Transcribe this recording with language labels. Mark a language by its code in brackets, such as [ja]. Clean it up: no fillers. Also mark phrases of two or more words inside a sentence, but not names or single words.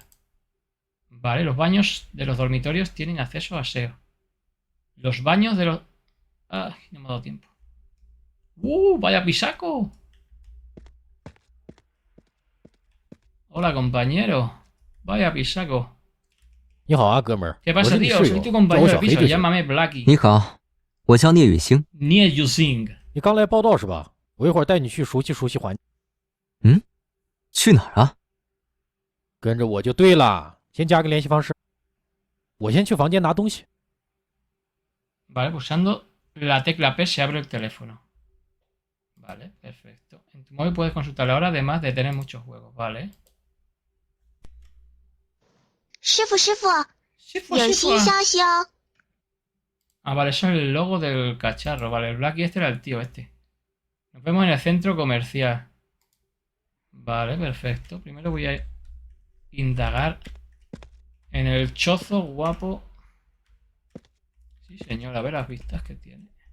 [es] Vale, los baños de los dormitorios tienen acceso a aseo. Los baños de los... Ay, no me ha dado tiempo. ¡Vaya pisaco! Hola, compañero. Vaya pisaco. [zh] 你好啊，哥们儿， [es] ¿Qué [zh] 我 [es] pasa, [zh] 是你 [es] tío? [zh] 室 [es] Soy [zh] 友， [es] tu [zh] 叫我 [es] compañero de [zh] 小黑 [es] piso. [zh] 就行。 [es] Llámame Blackie. [zh] 你好，我叫聂雨欣。 Nie Yusing. 你刚来报道是吧？我一会儿带你去熟悉熟悉环境。去哪儿啊？跟着我就对了，先加个联系方式。我先去房间拿东西。 [es] Vale, pulsando la tecla P se abre el teléfono. Vale, perfecto. En tu móvil puedes consultar la hora, además de tener muchos juegos. Vale. [zh] 师傅，师傅， [es] Sí, pues [zh] 有 [es] sí, [zh] 新 [es] pues. [zh] 消息哦！ [es] Ah, vale, eso es el logo del cacharro. Vale, el Blackie este era el tío este. Nos vemos en el centro comercial. Vale, perfecto. Primero voy a indagar en el chozo guapo. Sí, señor, a ver las vistas que tiene.